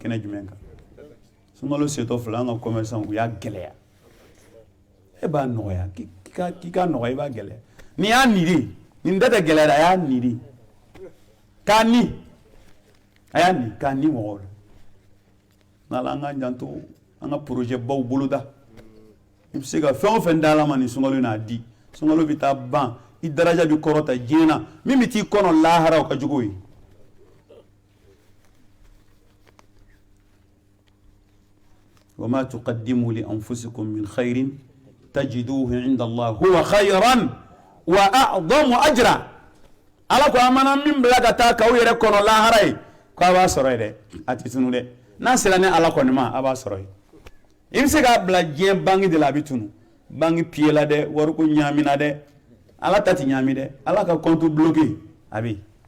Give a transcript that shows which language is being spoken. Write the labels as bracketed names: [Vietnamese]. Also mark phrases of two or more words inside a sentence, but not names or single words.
[Bambara] kɛnɛ jumɛn kan sunkalo setɔ fila an ka commerçant u y'a gɛlɛya e b'a nɔgɔya k'i ka nɔgɔya i b'a gɛlɛya ni y'a niri nin tɛ gɛlɛya a y'a niri k'a ni a y'a ni k'a ni mɔgɔw la n'ala an ka janto an ka projet baw boloda i bɛ se ka fɛn o fɛn d'a la ma nin sunkalo n'a di sunkalo bɛ taa ban i daraja bɛ kɔrɔta diɲɛ na min bɛ t'i kɔnɔ lahara o ka jugu ye [Arabic] وما تقدموا لأنفسكم من خير تجدوه عند الله هو خيرا وأعظم أجرا [Bambara] ala ko amana min bila ka taa kaw yɛrɛ kɔnɔ lahara ye ko a b'a sɔrɔ ye dɛ a tɛ tunu dɛ n'a sera ni ala kɔni ma a b'a sɔrɔ ye i bɛ se k'a bila diɲɛ bangi de la a bɛ tunu bangi piye la dɛ wariko ɲaamina dɛ ala ta tɛ ɲaami dɛ ala ka [French] compte bloqué [Bambara] a bɛ yen